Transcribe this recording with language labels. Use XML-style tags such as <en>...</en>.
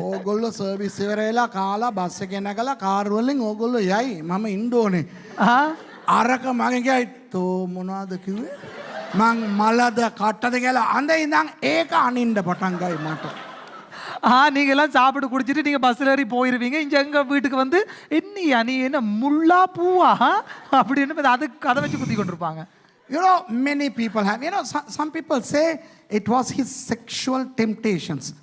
<si>ඕගොල්ලෝ සර්විස් ඉවර වෙලා කාලා බස් එකේ නැගලා කාර් වලින් ඕගොල්ලෝ යයි මම ඉන්න ඕනේ. අරක මගෙන් කියයි තෝ මොනවද කිව්වේ? මං මලද කට්ටද කියලා අඳ ඉඳන් ඒක අනින්න පටන් ගයි මට.</si> <ta>நீங்க எல்லாம் சாப்பிட்டு குடிச்சிட்டு நீங்க பஸ்ல ஏறி போயிருவீங்க. இங்க எங்க வீட்டுக்கு வந்து என்னையா நீ என்ன முள்ளா பூவா அப்படின்னு அதுக்கு கதை வச்சு குத்தி கொண்டிருப்பாங்க.</ta> <en>You know, many people have, some people say it was his sexual temptations.</en>